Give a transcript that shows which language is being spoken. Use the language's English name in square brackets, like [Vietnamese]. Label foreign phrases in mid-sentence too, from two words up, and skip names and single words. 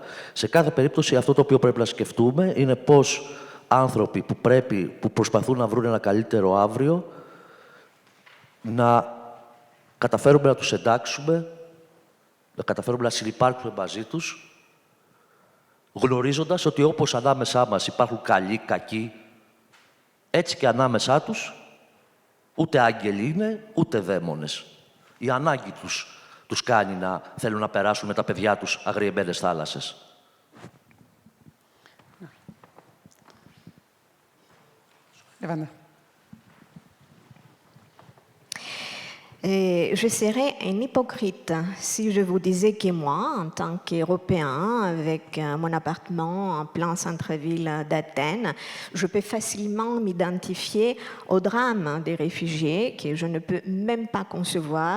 [Greek] Σε κάθε περίπτωση αυτό το οποίο πρέπει να σκεφτούμε είναι πώς άνθρωποι που προσπαθούν να βρουν ένα καλύτερο αύριο να καταφέρουμε να τους εντάξουμε, να καταφέρουμε να συνυπάρξουμε μαζί τους, γνωρίζοντας ότι όπως ανάμεσά μας υπάρχουν καλοί, κακοί, έτσι και ανάμεσά τους ούτε άγγελοι είναι, ούτε δαίμονες. Η ανάγκη τους κάνει να θέλουν να περάσουν με τα παιδιά τους αγριεμένες θάλασσες. [French] Je serais un hypocrite si je vous disais que moi, en tant qu'Européen, avec mon appartement en plein centre-ville d'Athènes, je peux facilement m'identifier au drame des réfugiés que je ne peux même pas concevoir.